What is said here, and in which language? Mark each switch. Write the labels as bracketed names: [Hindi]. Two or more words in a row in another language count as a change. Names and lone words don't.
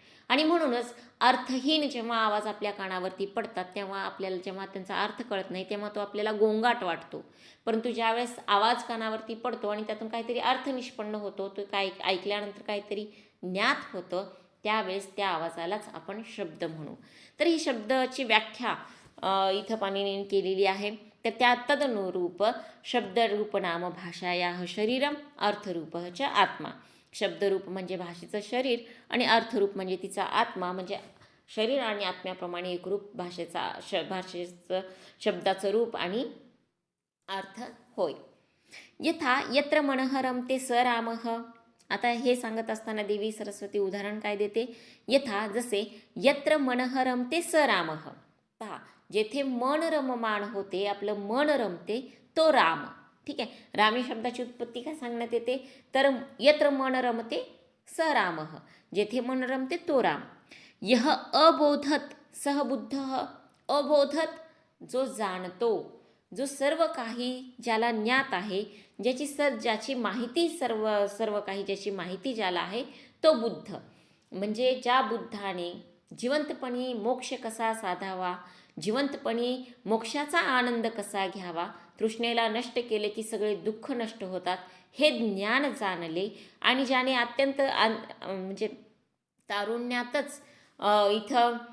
[Marathi] आणि म्हणूनच अर्थहीन जेव्हा आवाज आपल्या कानावरती पडतात, तेव्हा आपल्याला जेव्हा त्यांचा अर्थ कळत नाही, तेव्हा तो आपल्याला गोंगाट वाटतो. परंतु ज्यावेळेस आवाज कानावरती पडतो आणि त्यातून काहीतरी अर्थ निष्पन्न होतो, तो काय ऐकल्यानंतर काहीतरी ज्ञात होतं, त्यावेळेस त्या आवाजालाच आपण शब्द म्हणू. तर ही शब्दाची व्याख्या इथं पाणिनीने केलेली आहे. तर त्या [Sanskrit] तदनुरूप शब्दरूप नाम भाषायाः शरीरम अर्थरूप च आत्मा. [Marathi] शब्दरूप म्हणजे भाषेचं शरीर आणि अर्थरूप म्हणजे तिचा आत्मा. म्हणजे शरीर आणि आत्म्याप्रमाणे एक रूप भाषेचं शब्दाचं रूप आणि अर्थ होय. [Sanskrit] यथा यत्र मनः रमते स रामः. [Marathi] आता हे सांगत असताना देवी सरस्वती उदाहरण काय देते? [Sanskrit] यथा जसे यत्र मनः रमते स रामः. [Marathi] पहा, जेथे मन रममाण होते, आपलं मन रमते, तो राम. ठीक आहे. रामी शब्दाची उत्पत्ती काय सांगण्यात येते? [Sanskrit] तर यत्र मन रमते स रामः. [Marathi] जेथे मन रमते तो राम. [Sanskrit] यह अबोधत सह बुद्धः. [Marathi] अबोधत जो जाणतो, जो सर्व काही ज्याला ज्ञात आहे, ज्याची माहिती सर्व काही ज्याची माहिती ज्याला आहे, तो बुद्ध. म्हणजे ज्या बुद्धाने जिवंतपणी मोक्ष कसा साधावा, जिवंतपणी मोक्षाचा आनंद कसा घ्यावा, तृष्णेला नष्ट केले की सगळे दुःख नष्ट होतात, हे ज्ञान जाणले आणि ज्याने अत्यंत म्हणजे तारुण्यातच इथं